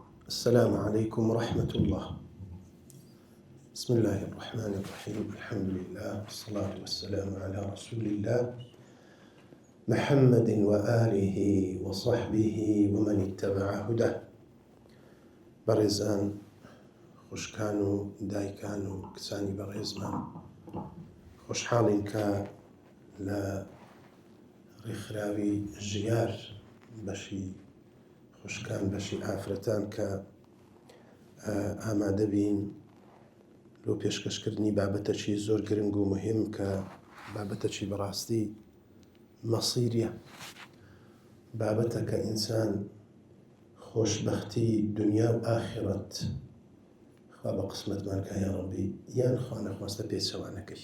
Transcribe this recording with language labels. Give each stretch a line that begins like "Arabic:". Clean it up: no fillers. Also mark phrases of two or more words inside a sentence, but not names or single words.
Arabic: السلام عليكم ورحمة الله. بسم الله الرحمن الرحيم. الحمد لله والصلاة والسلام على رسول الله محمد وآله وصحبه ومن اتبع هداه.
Central Kurdish: بەڕێزان، خوشکان و دایکان و کچانی بەڕێزمان، خۆشحاڵین کە لە ڕێکخراوی ژیار بەشی خوشکان، بەشی ئافرەتان کە ئامادە بین لۆ پێشکەشکردنی بابەتەکی زۆر گرنگ و مهم کە بابەتەکی بەڕاستی مەسیریە، بابەتە کە ئینسان خۆشبەختی دنیا و ئاخرەت خوا بە قسمەتمان کە
Arabic: یا ڕەبی
Central Kurdish: یان خوا نەخواستە پێچەوانەکەی.